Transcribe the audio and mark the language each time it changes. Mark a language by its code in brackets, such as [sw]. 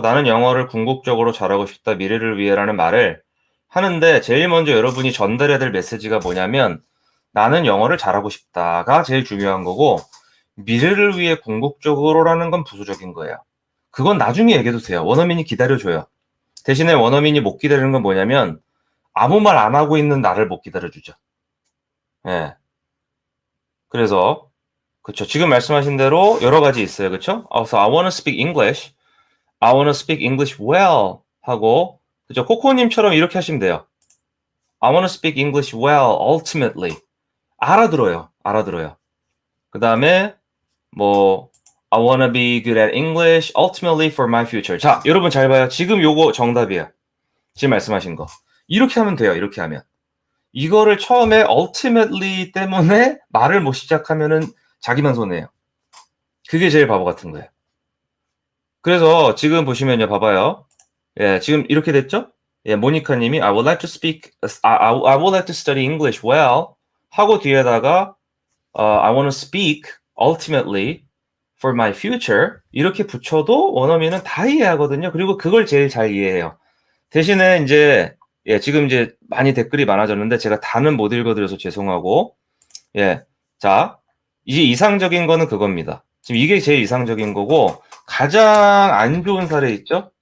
[ko] 나는 영어를 궁극적으로 잘하고 싶다. 미래를 위해라는 말을 하는데 제일 먼저 여러분이 전달해야 될 메시지가 뭐냐면 나는 영어를 잘하고 싶다가 제일 중요한 거고 미래를 위해 궁극적으로라는 건 부수적인 거예요. 그건 나중에 얘기해도 돼요. 원어민이 기다려줘요. 대신에 원어민이 못 기다리는 건 뭐냐면 아무 말 안 하고 있는 나를 못 기다려주죠. 예. 그래서 그쵸. 지금 말씀하신 대로 여러 가지 있어요. 그쵸? 그래서 [en] I wanna speak English. I wanna speak English well [ko] 하고 그죠? 코코님처럼 이렇게 하시면 돼요. [en] I wanna speak English well ultimately. [ko] 알아들어요. 그 다음에 뭐 [en] I wanna be good at English ultimately for my future. [ko] 자, 여러분 잘 봐요. 지금 요거 정답이에요. 지금 말씀하신 거. 이렇게 하면 돼요. 이렇게 하면. 이거를 처음에 ultimately 때문에 말을 못 시작하면은 자기만 손해예요. 그게 제일 바보 같은 거예요. 그래서 지금 보시면요, 봐봐요. 예, 지금 이렇게 됐죠? [en] 예, 모니카 님이 I would like to speak, I would like to study English well [ko] 하고 뒤에다가 [en] I want to speak ultimately for my future [ko] 이렇게 붙여도 원어민은 다 이해하거든요. 그리고 그걸 제일 잘 이해해요. 대신에 이제 예, 지금 이제 많이 댓글이 많아졌는데 제가 다는 못 읽어드려서 죄송하고 예, 자 이제 이상적인 거는 그겁니다. 지금 이게 제일 이상적인 거고 가장 안 좋은 사례 있죠?